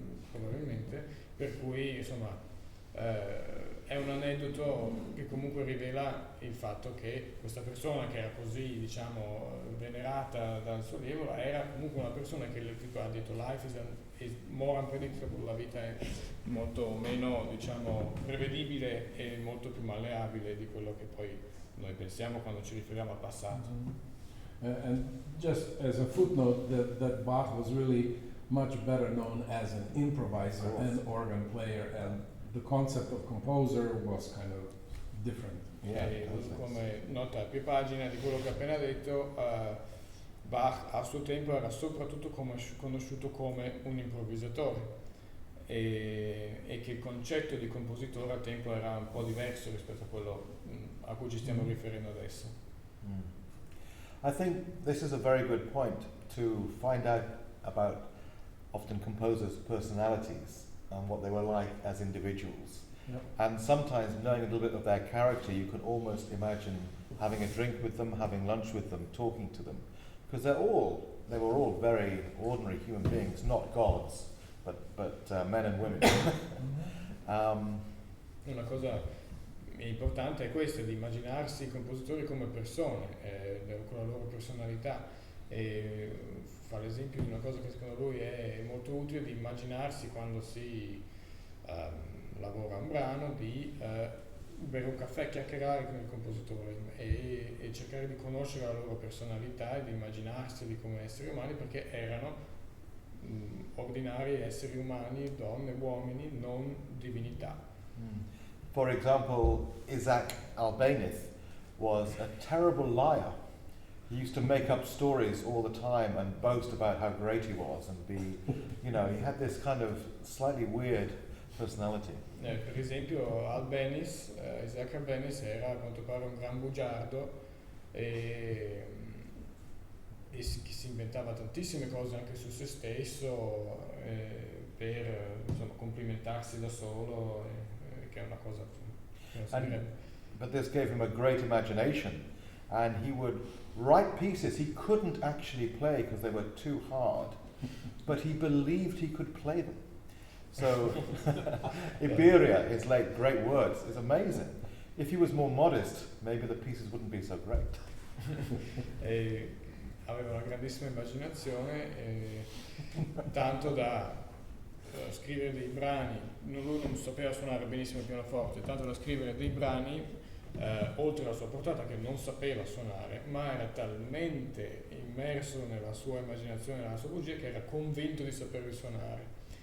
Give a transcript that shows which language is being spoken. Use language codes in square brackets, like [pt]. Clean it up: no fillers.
[it] probabilmente, per cui insomma è un aneddoto che comunque rivela il fatto che questa persona, che era così, diciamo, venerata dal suo allievo, era comunque una persona che ha detto [en] life is more unpredictable, [it] la vita è molto meno, diciamo, prevedibile e molto più malleabile di quello che poi noi pensiamo quando ci riferiamo al passato. [en] And just as a footnote, that Bach was really much better known as an improviser and organ player, and the concept of composer was kind of different. [it] Come nota a più pagine di quello che ho appena detto, Bach a suo tempo era soprattutto conosciuto come un improvvisatore e che il concetto di compositore al tempo era un po' diverso rispetto a quello a cui ci stiamo riferendo adesso. [en] I think this is a very good point to find out about often composers' personalities and what they were like as individuals. Yep. And sometimes knowing a little bit of their character, you can almost imagine having a drink with them, having lunch with them, talking to them. Because they were all very ordinary human beings, not gods, but men and women. [it] Una cosa importante è questa, di immaginarsi i compositori come persone, con la loro personalità. E fa l'esempio di una cosa che secondo lui è molto utile, di immaginarsi quando si lavora un brano, di bere un caffè, chiacchierare con il compositore e cercare di conoscere la loro personalità e di immaginarseli come esseri umani, perché erano ordinari esseri umani, donne, uomini, non divinità. [en] For example, Isaac Albéniz was a terrible liar. He used to make up stories all the time and boast about how great he was and be, he had this kind of slightly weird personality. [it] Per esempio Isaac Albéniz era a quanto pare un gran bugiardo e si inventava tantissime cose anche su se stesso per complimentarsi da solo, che è una cosa che non si direbbe. [en] But this gave him a great imagination, and he would write pieces he couldn't actually play because they were too hard, but he believed he could play them. So Iberia, his late great words, is amazing. If he was more modest, maybe the pieces wouldn't be so great. [it] Aveva una grandissima immaginazione, tanto da scrivere dei brani. Lui non sapeva suonare benissimo il pianoforte, tanto da scrivere dei brani oltre la sua portata, che non sapeva suonare, ma era talmente immerso nella sua immaginazione, nella sua bugia, che era convinto di saperli suonare.